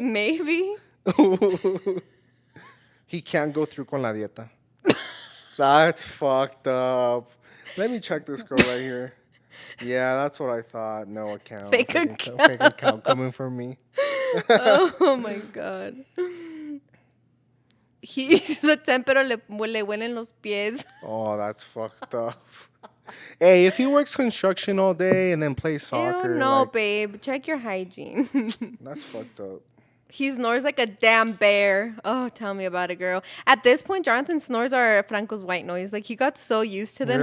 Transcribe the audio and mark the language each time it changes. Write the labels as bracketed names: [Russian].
[English] Maybe. He can't go through [Spanish] con la dieta. [English] That's fucked up. Let me check this girl right here. Yeah, that's what I thought. No account. Fake account. Fake account coming from me. Oh my God. He's a 10, [Spanish] pero le huelen los pies. [English] Oh, that's fucked up. Hey, if he works construction all day and then plays soccer, Ew, no, like, babe. Check your hygiene. that's fucked up. He snores like a damn bear. Oh, tell me about it, girl. At this point, Jonathan's snores are Franco's white noise. Like, he got so used to them